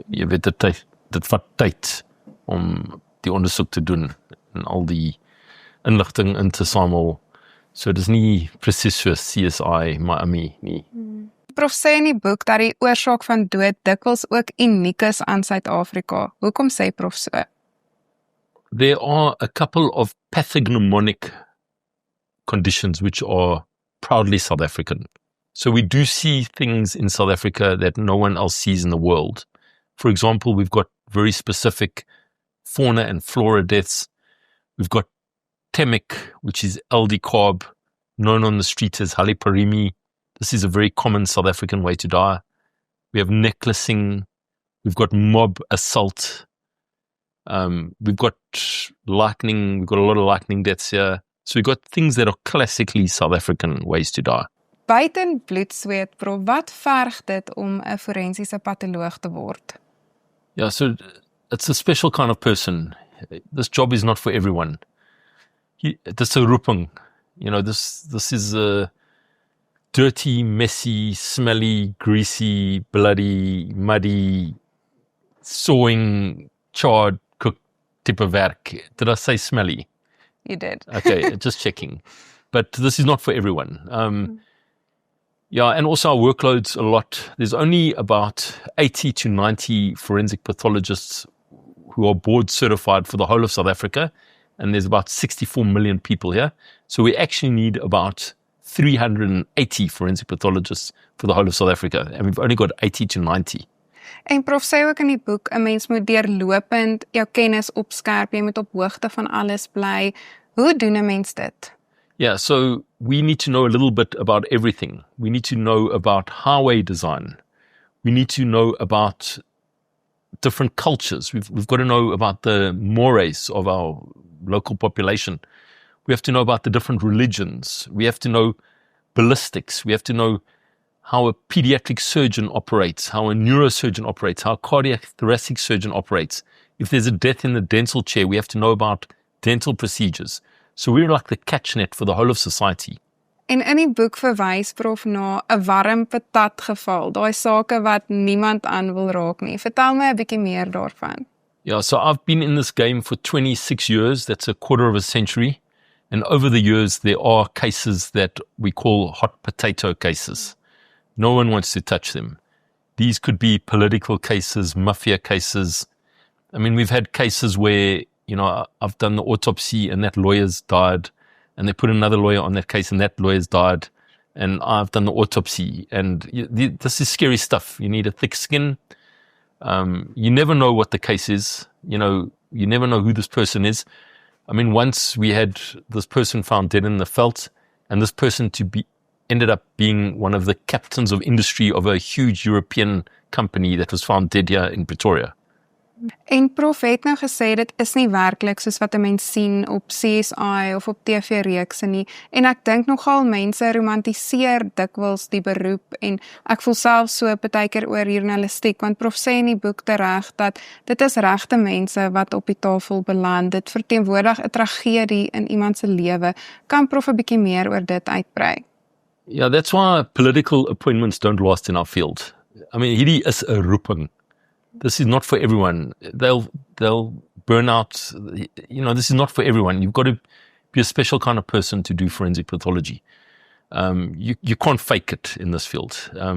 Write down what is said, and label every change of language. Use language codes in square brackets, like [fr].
[af] Jy weet dit vat tyd om die ondersoek te doen en al die inligting in te samel. So dis nie presies so CSI Miami nie. Prof sê in die boek dat die oorsaak van dood dikwels ook uniek is aan Suid-Afrika. Hoekom sê prof so? [en] There are a couple of pathognomonic conditions which are proudly South African. So we do see things in South Africa that no one else sees in the world. For example, we've got very specific fauna and flora deaths. We've got temic, which is LD carb, known on the street as haliparimi. This is a very common South African way to die. We have necklacing. We've got mob assault. We've got lightning. We've got a lot of lightning deaths here. So we've got things that are classically South African ways to die. [af] Buiten bloedsweet, prof, wat verg dit om 'n forensiese patoloog te word? [en] Yeah, so it's a special kind of person. This job is not for everyone. This is a roeping. This is a dirty, messy, smelly, greasy, bloody, muddy, sawing, charred, cooked type of werk. Did I say smelly? You did. Okay, just checking. But this is not for everyone. And also our workload's a lot. There's only about 80 to 90 forensic pathologists who are board certified for the whole of South Africa. And there's about 64 million people here. So we actually need about 380 forensic pathologists for the whole of South Africa. And we've only got 80 to 90. [af] En prof sê ook in die boek, 'n mens moet deurlopend jou kennis opskerp, jy moet op hoogte van alles bly. Hoe doen 'n mens dit? [en] Yeah, so we need to know a little bit about everything. We need to know about highway design. We need to know about different cultures. We've got to know about the mores of our local population. We have to know about the different religions. We have to know ballistics. We have to know how a pediatric surgeon operates, how a neurosurgeon operates, how a cardiac thoracic surgeon operates. If there's a death in the dental chair, we have to know about dental procedures. So we're like the catchnet for the whole of society. [af] En in die boek verwys prof na 'n warm patat geval, daai sake wat niemand aan wil raak nie. Vertel my 'n bietjie meer daarvan. [en] Yeah, so I've been in this game for 26 years. That's a quarter of a century. And over the years, there are cases that we call hot potato cases. No one wants to touch them. These could be political cases, mafia cases. I mean, we've had cases where, I've done the autopsy and that lawyer's died. And they put another lawyer on that case and that lawyer's died. And I've done the autopsy. And this is scary stuff. You need a thick skin. You never know what the case is. You never know who this person is. I mean, once we had this person found dead in the veld, and this person ended up being one of the captains of industry of a huge European company that was found dead here in Pretoria. [af] En prof het nou gesê dit is nie werklik soos wat 'n mens sien op CSI of op TV-reekse nie. En ek dink nogal mense romantiseer dikwels die beroep en ek voel self so partykeer oor journalistiek, want prof sê in die boek tereg dat dit is regte mense wat op die tafel beland. Dit verteenwoordig 'n tragedie in iemand se lewe. Kan prof 'n bietjie meer oor dit uitbrei? [en] Yeah, that's why political appointments don't last in our field. I mean, [af] hierdie is 'n roeping. [en] This is not for everyone. They'll burn out. This is not for everyone. be a special kind of person to do forensic pathology. You can't fake it in this field.